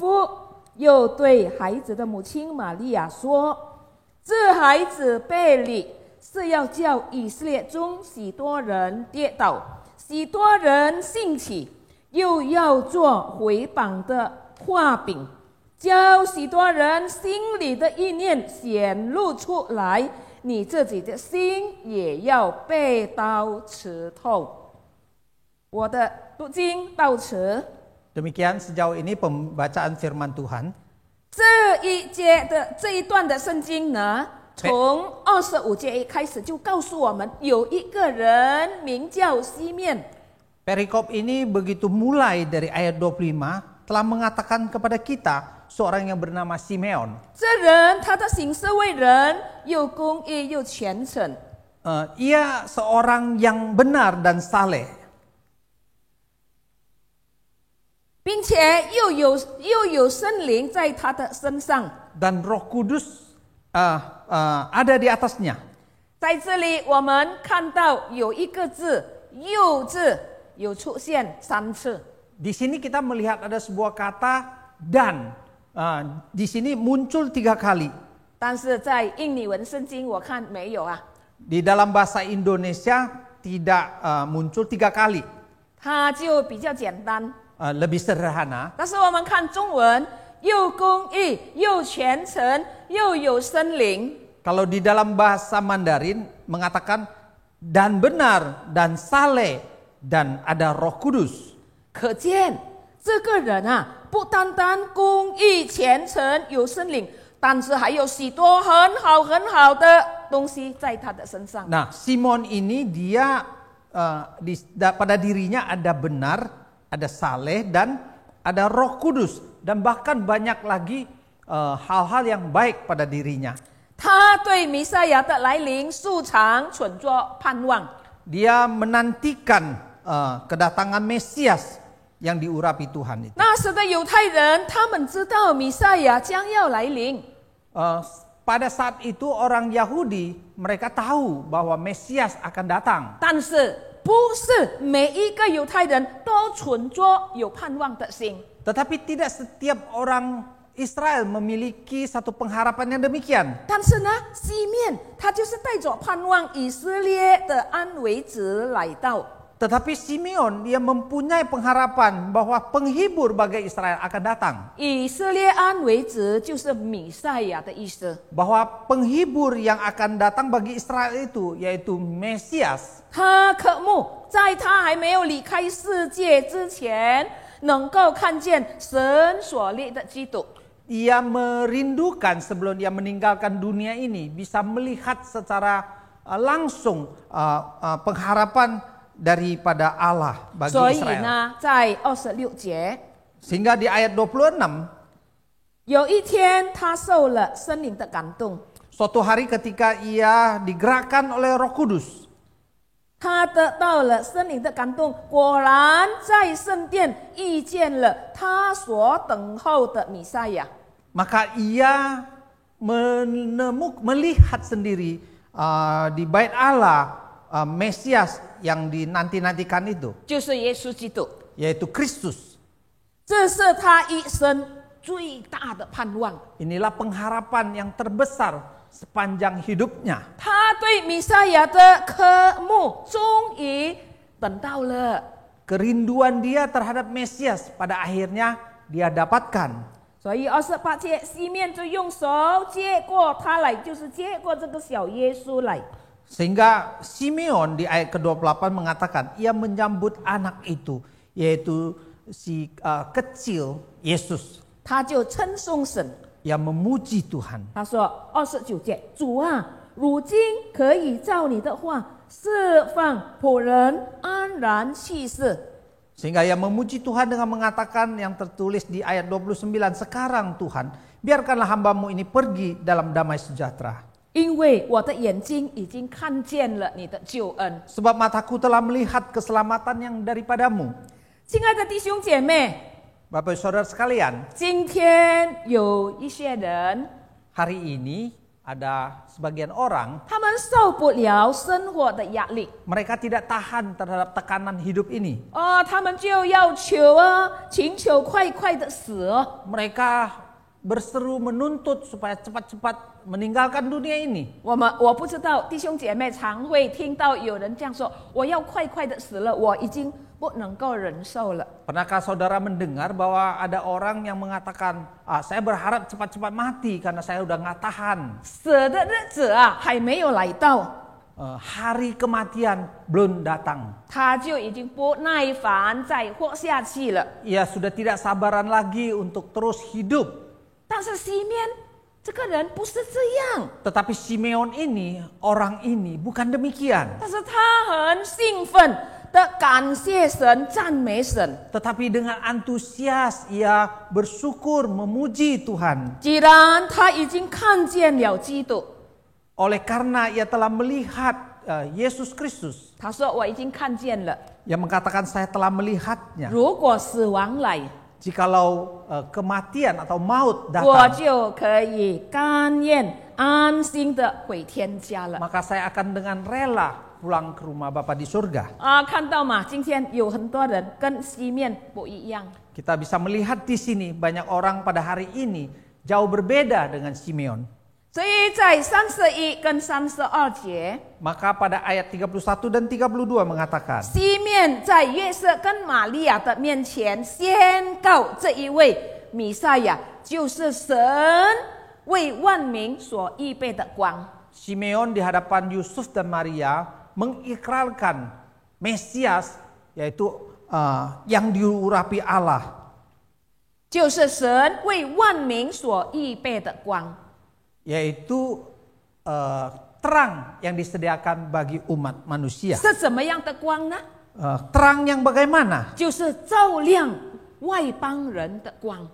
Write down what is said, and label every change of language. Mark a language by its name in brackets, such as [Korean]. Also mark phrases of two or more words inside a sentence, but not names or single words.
[Chinese] 福，又对孩子的母亲玛利亚说：“这孩子被立是要叫以色列中许多人跌倒，许多人兴起，又要做回榜的画饼，叫许多人心里的意念显露出来，你自己的心也要被刀刺透。” 我的读经到此。 [Indonesian] Demikian sejauh ini pembacaan firman Tuhan. [Chinese] 这一段的圣经呢，从25节开始就告诉我们，有一个人名叫西面。 [Indonesian] Perikop ini begitu mulai dari ayat 25 telah mengatakan kepada kita seorang yang bernama Simeon. [Chinese] 这人他的行事为人又公义又虔诚， [Indonesian] Ia seorang yang benar dan saleh. [Chinese] 并且又有圣灵在他的身上。 [Indonesian] Dan Roh Kudus ada di atasnya. [Chinese] 在这里我们看到有一个字“又”字有出现3次。 [Indonesian] Di sini kita melihat ada sebuah kata dan. Di sini muncul 3 kali. [Chinese] 但是在印尼文圣经我看没有啊。 [Indonesian] Di dalam bahasa Indonesia tidak muncul 3 kali. [Chinese] 它就比较简单。 [Indonesian] Lebih sederhana. [Chinese] 但是我们看中文，又公义又虔诚又有圣灵。 [Indonesian] Kalau di dalam bahasa Mandarin mengatakan dan benar dan saleh dan ada Roh Kudus. [Chinese] 可见这个人啊，不单单公义虔诚有圣灵，但是还有许多很好的东西在他的身上。 [Indonesian] Nah, Simon ini dia pada dirinya ada benar, ada saleh dan ada Roh Kudus dan bahkan banyak lagi hal-hal yang baik pada dirinya. [Chinese] 他对弥赛亚的来临素常存着盼望。 [Indonesian] Dia menantikan kedatangan Mesias yang diurapi Tuhan itu. [Chinese] 那时的犹太人，他们知道弥赛亚将要来临。 [Indonesian] Pada saat itu orang Yahudi mereka tahu bahwa Mesias akan datang. [Chinese] 但是不是每一个犹太人都存着有盼望的心。 [Indonesian] Tetapi tidak setiap orang Israel memiliki satu pengharapan yang demikian. [Chinese] 但是呢，西面他就是带着盼望以色列的安慰子来到。 [Indonesian] Tetapi Simeon dia mempunyai pengharapan bahwa penghibur bagi Israel akan datang. [Chinese] 以色列安慰子就是弥赛亚的意思。 [Indonesian] Bahwa penghibur yang akan datang bagi Israel itu yaitu Mesias. [Chinese] 他渴慕在他还没有离开世界之前，能够看见神所立的基督。 [Indonesian] Ia merindukan sebelum dia meninggalkan dunia ini bisa melihat secara langsung pengharapan daripada Allah bagi [Chinese] 所以 [Indonesian] Israel. [Chinese] 呢，在26节， [Indonesian] Sehingga di ayat 26 [Chinese] 有一天，他受了圣灵的感动， [Indonesian] Suatu hari ketika ia digerakkan oleh Roh Kudus, [Chinese] 他得到了圣灵的感动，果然在圣殿遇见了他所等候的弥赛亚。 [Indonesian] maka ia melihat sendiri di bait Allah Mesias yang dinanti-nantikan itu, [Chinese] 就是耶稣基督， [Indonesian] yaitu Kristus. [Chinese] 这是他一生最大的盼望。 [Indonesian] Inilah pengharapan yang terbesar sepanjang hidupnya. [Chinese] 他对弥赛亚的渴慕终于等到了， [Indonesian] Kerinduan dia terhadap Mesias pada akhirnya dia dapatkan. [Chinese] 所以28节，西面就用手接过他来，就是接过这个小耶稣来。 [Indonesian] Sehingga Simeon di ayat ke-28 mengatakan ia menyambut anak itu, yaitu si kecil Yesus. [Chinese] 他就称颂神， [Indonesian] Ia memuji Tuhan. [Chinese] 他说29节，主啊，如今可以照你的话释放仆人安然去世。 [Indonesian] Sehingga ia memuji Tuhan dengan mengatakan yang tertulis di ayat 29, sekarang Tuhan, biarkanlah hambamu ini pergi dalam damai sejahtera. [Chinese] 因为我的眼睛已经看见了你的救恩。 [Indonesian] Sebab mataku telah melihat keselamatan yang daripadamu. [Chinese] 亲爱的弟兄姐妹， [Indonesian] Bapak Ibu Saudara sekalian, [Chinese] 今天有一些人， [Indonesian] hari ini ada sebagian orang, [Chinese] 他们受不了生活的压力， [Indonesian] mereka tidak tahan terhadap tekanan hidup ini. [Chinese] 他们就要求请求快快的死。 [Indonesian] Mereka berseru menuntut supaya cepat-cepat meninggalkan dunia ini. [Chinese] 我不知道弟兄姐妹常会听到有人这样说：“我要快快的死了，我已经不能够忍受了。” [Indonesian] Pernahkah saudara mendengar bahwa ada orang yang mengatakan, saya berharap cepat-cepat mati karena saya udah nggak tahan. [Chinese] 死的日子还没有来到， [Indonesian] Hari kematian belum datang. [Chinese] 他就已经不耐烦再活下去了。 [Indonesian] Ia sudah tidak sabaran lagi untuk terus hidup. [Chinese] 但是西面这个人不是这样， [Indonesian] Tetapi Simeon ini, orang ini bukan demikian. [Chinese] 但是他很兴奋的感谢神、赞美神。 [Indonesian] Tetapi dengan antusias ia bersyukur memuji Tuhan. [Chinese] 既然他已经看见了基督， [Indonesian] Oleh karena ia telah melihat Yesus Kristus. [Chinese] 他说：“我已经看见了。 [Indonesian] Ia mengatakan saya telah melihatnya. [Chinese] 如果死亡来， [Indonesian] Jikalau kematian atau maut [Chinese] 我 [Indonesian] datang, [Chinese] 就可以甘愿安心的回天家了。” [Indonesian] maka saya akan dengan rela pulang ke rumah Bapa di surga. [Chinese] 看到吗？今天有很多人跟西面不一样。 [Indonesian] Kita bisa melihat di sini banyak orang pada hari ini jauh berbeda dengan Simeon. [Chinese] 所以在31跟32节， [Indonesian] Maka pada ayat 31 dan 32 mengatakan, [Chinese] 西面在约瑟跟玛利亚的面前宣告这一位弥赛亚就是神为万民所预备的光。 [Indonesian] Simeon di hadapan Yusuf dan Maria mengikrarkan Mesias, yaitu yang diurapi Allah, [Chinese] 就是神为万民所预备的光。 [Indonesian] yaitu terang yang disediakan bagi umat manusia. [Chinese] 是怎么样的光呢？ [Indonesian] Terang yang bagaimana? [Chinese] 就是照亮外邦人的光。